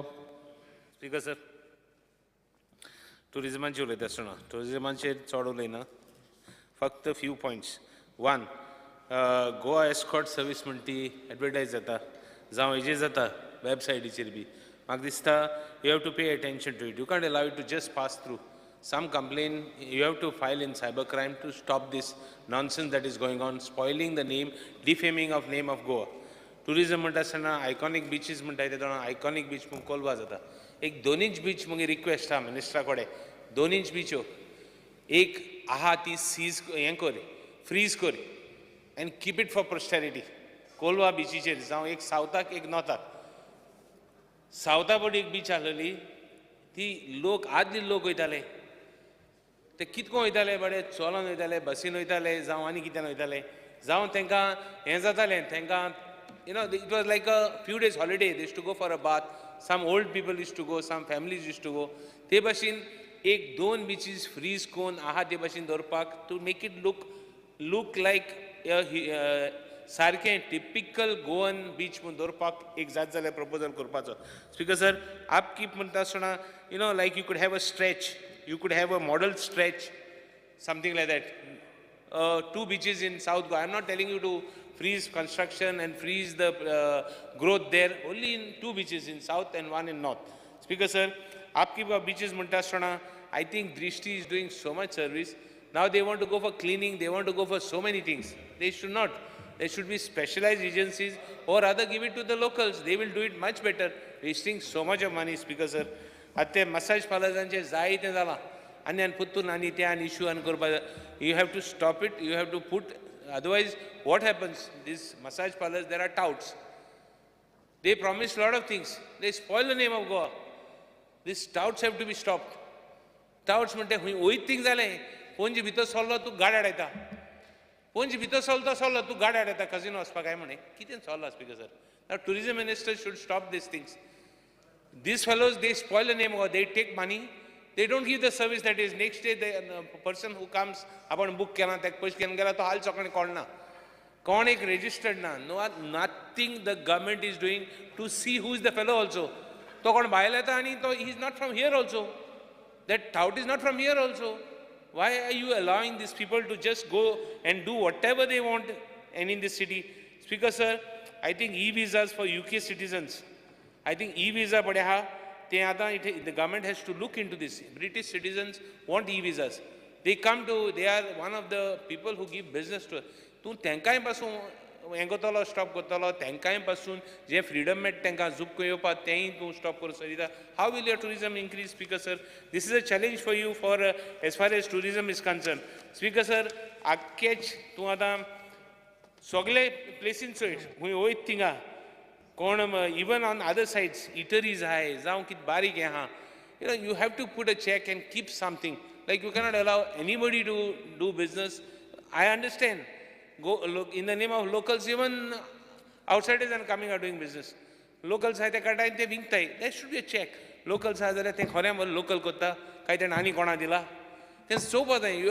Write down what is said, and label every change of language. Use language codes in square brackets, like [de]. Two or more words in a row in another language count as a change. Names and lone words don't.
[kok] स्पीकर सर, टुरिजमांचेर उलयता आसतना टुरिजमांचेर चड उलयना, फक्त [en] few points. [kok] वन, गोवा [en] escort service [kok] म्हणटा ती एडवर्टायज जाता जावं हेजेर जाता वेबसायटीचेर बी. म्हाका दिसता [en] you have to pay attention to it. You can't allow it to just pass through. Some complaint, you have to file in cybercrime to stop this nonsense that is going on, spoiling the name, defaming of name of Goa. [kok] Tourism म्हणटा आसतना [en] iconic beaches [kok] म्हणटाय ते [en] iconic beach [kok] म्हणून कोलवा जाता. एक 2 इंच बीच म्हजी रिक्वेस्ट आहा मिनिस्टरा कडेन. 2 इंच बीच्यो एक आहा ती सीज हें कर, फ्रीज कर [en] and keep it for posterity. [kok] कोलवा बिचीचेर जावं एक सावथाक एक नॉर्थाक. सावथा पडी एक बीच आहलेली ती लोक आदली लोक वयताले ते कितको वयताले बडे चलोन वयताले बसीन वयताले जावं आनी कितें वयताले जावं तांकां हें जातालें तांकां [en] you know it was like a few days holiday they used to go for a bath. Some old people used to go, some families used to go. [kok] ते भाशेन एक 2 बीचीस फ्रीज कोन्न आहा ते भाशेन दवरपाक [en] to make it look like [kok] सारकें टिपिकल गोवन बीच म्हणून दवरपाक एक जात जाल्यार प्रपोजल करपाचो. [en] Speaker sir, upkeep [kok] म्हणटा आसतना [en] you know like you could have a stretch, you could have a model stretch, something like that. 2 beaches in South Goa. I'm not telling you to freeze construction and freeze the growth there. Only in 2 beaches in South and 1 in North. Speaker sir, upkeep of beaches [kok] munta asthana, [en] I think Drishti is doing so much service. Now they want to go for cleaning, they want to go for so many things. They should not. There should be specialized agencies or rather give it to the locals. They will do it much better, wasting so much of money, Speaker sir. [kok] आतां ते मसाज पार्लरांचें जायतें जालां आनी पुत्तून आनी ते आनी इश्यू आनी करपाक. [en] You have to stop it, you have to put, otherwise what happens these massage parlours there are touts. They promise lot of things, they spoil the name of Goa. These touts have to be stopped. [kok] टाउट्स म्हणटा खंय वयत थिंग जालें पणजे भितर सरलो तूं गाडी हाडयता, पणजे भितर सरलो तूं गाडी हाडयता कजिनो वचपाक काय म्हणे कितें चल्लां. [en] Speaker sir, now Tourism Minister should stop these things. These fellows, they spoil the name, or they take money, they don't give the service that is. Next day, the person who comes, [kok] आपण book केला, त्याक पैसे घेऊन गेला तो हाल चौकणी कोणना, कोण एक registered ना. [en] Nothing the government is doing to see who is the fellow also. [kok] तो कोण भायर येता आनी तो [en] he is not from here also. That tout is not from here also. Why are you allowing these people to just go and do whatever they want and in this city? Speaker sir, I think e-visas for UK citizens, I think e-visa [kok] बडे हा ते आता इथे [en] the government has to look into this. British citizens want e-visas. They come to, they are one of the people who give business to. [kok] तूं तेंकाय पासून हें करतलो स्टॉप करतलो, तेंकाय पासून जे फ्रीडम मेळटा तेंकां झूप येवपाक तेंय तूं स्टॉप करूं सोदिता. [en] How will your tourism increase? Speaker sir, This is a challenge for you for as far as tourism is concerned. [kok] स्पीकर सर, आख्खेच तूं आतां सगळे प्लेसीन चोय खंय वयत थिंगा कोण [en] even on other sides eateries [kok] आहाय जावं कितें बारीक हें आहा, [en] you have to put a check and keep something. Like you cannot allow anybody to do business. I understand. Go look in the name of locals, even outsiders are coming out doing business. [kok] Locals आहाय ते काडटाय ते विकताय. [en] There should be a check. [kok] Locals आहा जाल्यार ते खरें बरें लोकल करता काय ते आनी कोणा दिला तें चोवपा जाय.